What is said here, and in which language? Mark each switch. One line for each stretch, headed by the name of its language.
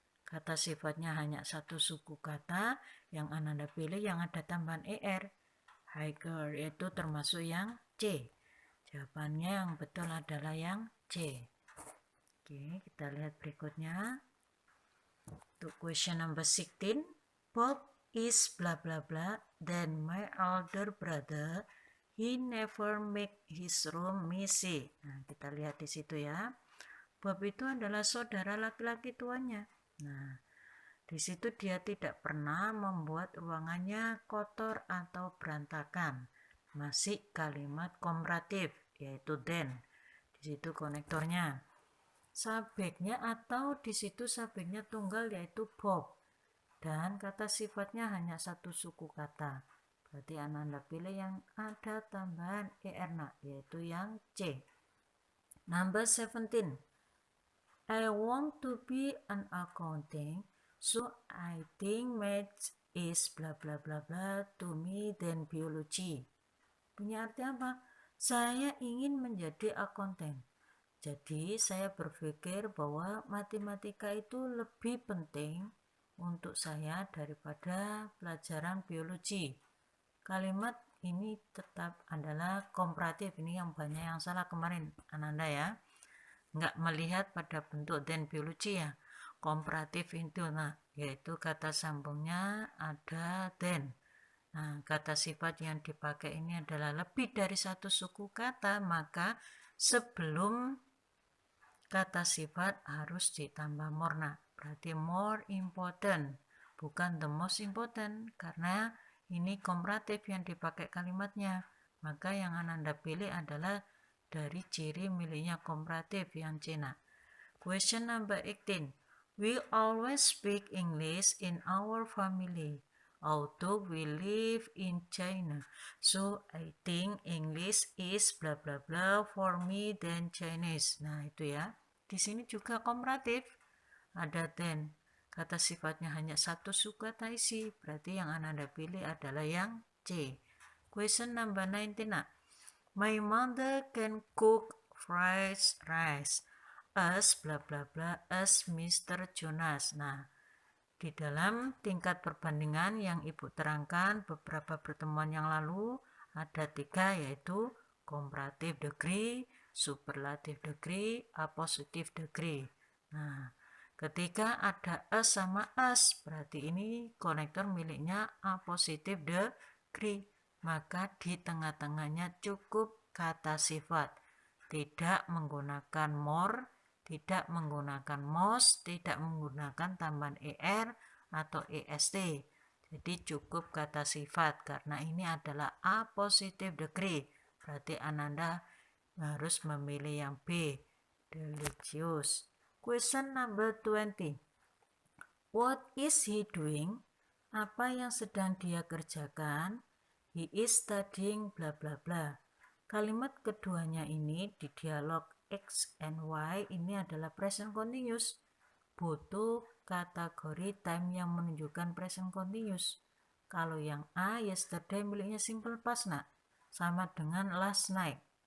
Indonesian: Kata sifatnya hanya satu suku kata yang Ananda pilih yang ada tambahan er. Higher itu termasuk yang C. Jawabannya yang betul adalah yang C. Oke, kita lihat berikutnya.
English: Untuk question number 16. Bob is bla bla bla, then my older brother, he never make his room messy.
Indonesian: Nah, kita lihat di situ ya. Bob itu adalah saudara laki-laki tuanya. Nah, di situ dia tidak pernah membuat ruangannya kotor atau berantakan. Masih kalimat komparatif, yaitu then. Di situ konektornya. Subjeknya atau di situ subjeknya tunggal yaitu Bob. dan kata sifatnya hanya satu suku kata. Berarti Ananda pilih yang ada tambahan er yaitu yang C.
English: Number 17. I want to be an accountant, so I think math is bla bla bla bla to me than biology.
Indonesian: Punya arti apa? Saya ingin menjadi akuntan. Jadi saya berpikir bahwa matematika itu lebih penting untuk saya daripada pelajaran biologi. Kalimat ini tetap adalah komparatif, ini yang banyak yang salah kemarin Ananda ya. Nggak melihat pada bentuk dan biologi ya. Komparatif itu yaitu kata sambungnya ada dan. Nah, kata sifat yang dipakai ini adalah lebih dari satu suku kata, maka sebelum kata sifat harus ditambah more. Berarti more important, bukan the most important, karena ini komparatif yang dipakai kalimatnya. Maka yang Ananda pilih adalah dari ciri miliknya komparatif yang C.
English: Question number 18. We always speak English in our family, although we live in China. So I think English is bla bla bla for me than Chinese.
Indonesian: Nah, itu ya. Di sini juga komparatif. Ada than. Kata sifatnya hanya satu suku kata isi. Berarti yang Anda pilih adalah yang C.
English: Question number 19. My mother can cook fried rice as bla bla bla as Mr.
Indonesian: Jonas. Nah, di dalam tingkat perbandingan yang Ibu terangkan beberapa pertemuan yang lalu ada 3, yaitu comparative degree, superlative degree, appositive degree. Nah, ketika ada as sama as, berarti ini konektor miliknya appositive degree. Maka di tengah-tengahnya cukup kata sifat. Tidak menggunakan more, tidak menggunakan most, tidak menggunakan tambahan er atau est. Jadi cukup kata sifat karena ini adalah appositive degree. Berarti Ananda harus memilih yang B, delicious.
English: Question number 20. What is he doing?
Indonesian: Apa yang sedang dia kerjakan?
English: He is studying bla bla bla.
Indonesian: Kalimat keduanya ini di dialog X and Y ini adalah present continuous. Butuh kategori time yang menunjukkan present continuous. Kalau yang A, yesterday miliknya simple past sama dengan last night.